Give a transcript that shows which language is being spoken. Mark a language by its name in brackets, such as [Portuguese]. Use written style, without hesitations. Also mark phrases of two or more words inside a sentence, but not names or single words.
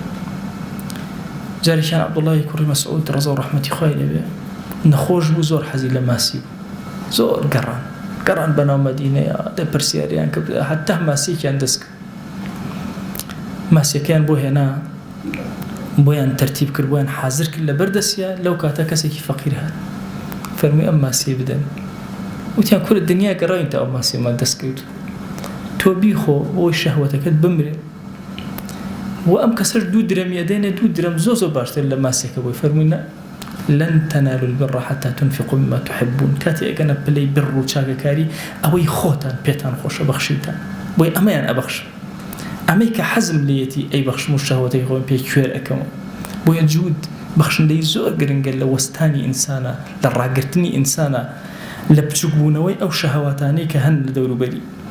[Central Kurdish] جارێکیان عەبدوڵڵاهی کوڕی مەسعود ڕەزا و ڕەحمەتی خوای لێبێ نەخۆش بوو زۆر حەزی لە ماسی بوو زۆر گەڕان بەناو مەدینەیە دەپرسیاریان کرد حتا ماسیێکیان دەست کرد ماسیەکەیان بۆ هێنا بۆیان تەرتیب کرد بۆیان حازر کرد لە بەردەستیە لەو کاتە کەسێکی فەقیر هات فەرمووی ئەم ماسی بدەن وتیان کورە دنیا گەڕاوین تا ئەو ماسیەمان دەست کرد تۆ بیخۆ بۆی شەهوەتەکەت بمرێ و ئەم کەسەش 2 درەمیە دێنێ 2 درەم زۆر باشتر لە ماسیەکە بۆی فەرمووی [Arabic] لن تنالوا البر حتى تنفقوا مما تحبون [Central Kurdish] کاتی ئەگەنە پلەی بڕ و چاکەکاری ئەوەی خۆتان پێتان خۆشە بەخشیتان بۆی ئەمەیان ئەبەخش ئەمەی کە حەزم لێتی ئەی بەخشم و شەهوەتەی خۆم پێ کوێر ئەەکەمەوە بۆیە جوود بەخشندەی زۆر گرنگە لە وەستانی ئینسانە، لە ڕاگررتنی ئینسانە لە بچووکبوونەوەی ئەو شەهەواتانەی کە هەن لە دەوروبەری.